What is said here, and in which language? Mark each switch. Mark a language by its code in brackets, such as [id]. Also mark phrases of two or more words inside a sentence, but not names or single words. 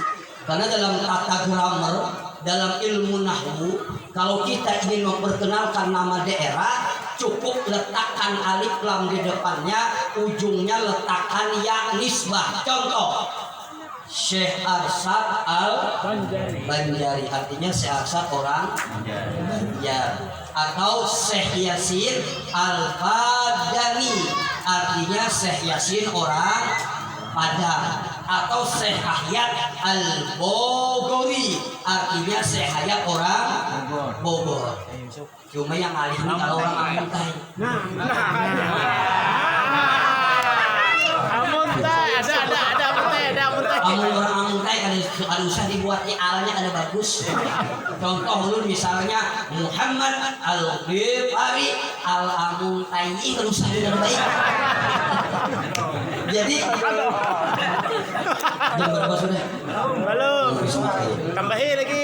[id] Karena dalam tata grammar, dalam ilmu nahwu, kalau kita ingin memperkenalkan nama daerah, cukup letakkan alif lam di depannya, ujungnya letakkan ya nisbah. Contoh, Syekh Arsyad Al-Banjari, artinya Syekh Arsyad orang Banjar. Atau Syekh Yasin Al-Fadani, artinya Syekh Yasin orang Padang. Atau atau Syekh Hayat Al-Bogori, artinya Syekh Hayat orang Bogor. [bjn] Cuma yang alih ini kalau orang Amuntai. Amun orang Amuntai kan usah dibuat alnya ada bagus. Contoh lu misalnya Muhammad Al-Ghifari Al-Amuntai kan usah ada baik. [id] Jadi jam berapa sudah? Belum. Tambahin lagi.